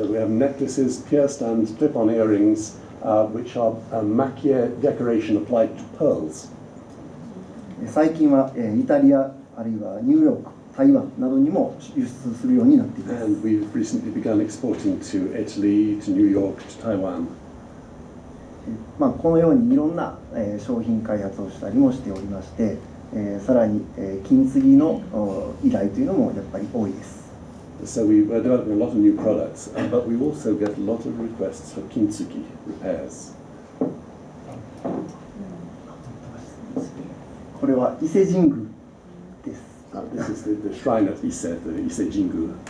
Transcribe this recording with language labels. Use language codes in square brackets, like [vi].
[en] So we have necklaces, pierced and clip-on earrings, which are maki-e decoration applied to pearls. [ja] 最近は、イタリアあるいはニューヨーク、台湾などにも輸出するようになっています。 [en] And we've recently begun exporting to Italy, to New York, to Taiwan. [ja] このようにいろんな、商品開発をしたりもしておりまして、さらに、金継ぎの依頼というのもやっぱり多いです。 [en] So we're developing a lot of new products, but we also get a lot of requests for Kintsugi repairs. [ja] これは伊勢神宮です。 [en] This is the shrine at Ise, the Ise Jingu.